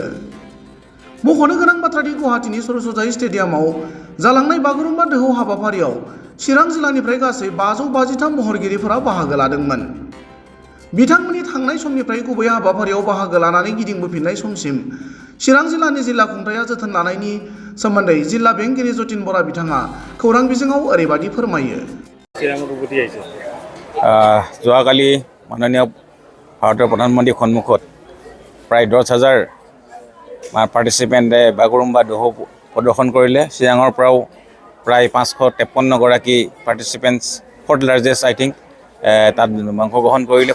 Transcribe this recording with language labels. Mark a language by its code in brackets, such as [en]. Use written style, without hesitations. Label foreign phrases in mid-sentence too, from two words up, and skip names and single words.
[brx] मख'नो गोनां बाथ्रादि गुवाहाटीनि सरसजाई स्टेडियामाव जालांनाय बागुरुम्बा दोहौ हाबाफारियाव चिरां जिल्लानिफ्राय गासै 553 महरगिरिफोरा बाहागो लादोंमोन। बिथांमोननि थांनाय समनिफ्राय गुबै हाबाफारियाव बाहागो लानानै गिदिंबोफिननाय समसिम चिरां जिल्लानि जिल्ला खुंथाया जोथोन लानायनि सोमोन्दै जिल्ला बेंगिरि जतिन बरा बिथाङा खौरां बिजोङाव ओरैबादि फोरमायो। [as] যোৱাকালি মাননীয় ভাৰতৰ প্ৰধানমন্ত্ৰীৰ সন্মুখত প্ৰায় 10,000 পাৰ্টিচিপেণ্টে বাগৰুম্বা দোহৌ প্ৰদৰ্শন কৰিলে। চিৰাঙৰ পৰাও প্ৰায় 553 গৰাকী পাৰ্টিচিপেণ্টছ, [en] 4th largest I think, [as] তাত অংশগ্ৰহণ কৰিলে।